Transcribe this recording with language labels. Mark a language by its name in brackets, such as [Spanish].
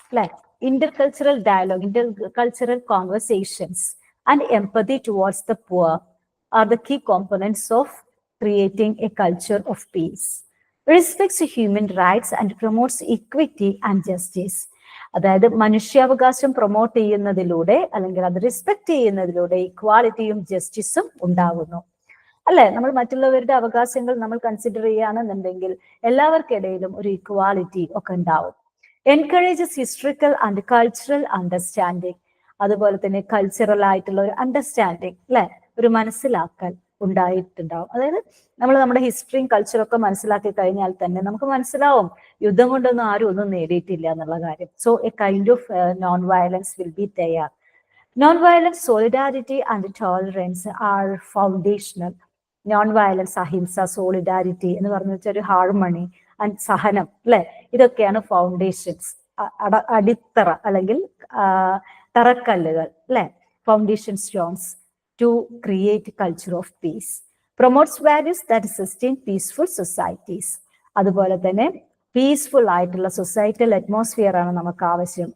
[English] Like intercultural dialogue, intercultural conversations and empathy towards the poor are the key components of creating a culture of peace. Respects human rights and promotes equity and justice. [Malayalam] അതായത് മനുഷ്യാവകാശം promote ചെയ്യുന്നതിലൂടെ അല്ലെങ്കിൽ അത് respect ചെയ്യുന്നതിലൂടെ ഇക്വാലിറ്റിയും ജസ്റ്റിസും ഉണ്ടാകുന്നു. അല്ലെ, നമ്മൾ മറ്റുള്ളവരുടെ അവകാശങ്ങൾ നമ്മൾ കൺസിഡർ ചെയ്യുകയാണെന്നുണ്ടെങ്കിൽ എല്ലാവർക്കിടയിലും ഒരു ഇക്വാലിറ്റി ഒക്കെ ഉണ്ടാവും. [English] Encourages historical and cultural understanding. [Malayalam] അതുപോലെ തന്നെ കൾച്ചറൽ ആയിട്ടുള്ള ഒരു അണ്ടർസ്റ്റാൻഡിങ്, അല്ലെ, ഒരു മനസ്സിലാക്കൽ ഉണ്ടായിട്ടുണ്ടാവും. അതായത് നമ്മൾ നമ്മുടെ ഹിസ്റ്ററിയും കൾച്ചറും ഒക്കെ മനസ്സിലാക്കി കഴിഞ്ഞാൽ തന്നെ നമുക്ക് മനസ്സിലാവും യുദ്ധം കൊണ്ടൊന്നും ആരും ഒന്നും നേടിയിട്ടില്ല എന്നുള്ള കാര്യം. [English] So a kind of non violence will be തയ്യാർ. Non-violence, solidarity and tolerance are foundational. [Malayalam] Non-violence, ahimsa, solidarity എന്ന് പറഞ്ഞു വെച്ചാൽ ഒരു ഹാർമണി ആൻഡ് സഹനം, അല്ലെ, ഇതൊക്കെയാണ് ഫൗണ്ടേഷൻസ്, അടിത്തറ അല്ലെങ്കിൽ തറക്കല്ലുകൾ, അല്ലെ, [English] Foundation stones to create culture of peace. Promotes values that sustain peaceful societies. [Malayalam] അതുപോലെ തന്നെ പീസ്ഫുൾ ആയിട്ടുള്ള സൊസൈറ്റൽ അറ്റ്മോസ്ഫിയർ ആണ് നമുക്ക് ആവശ്യം.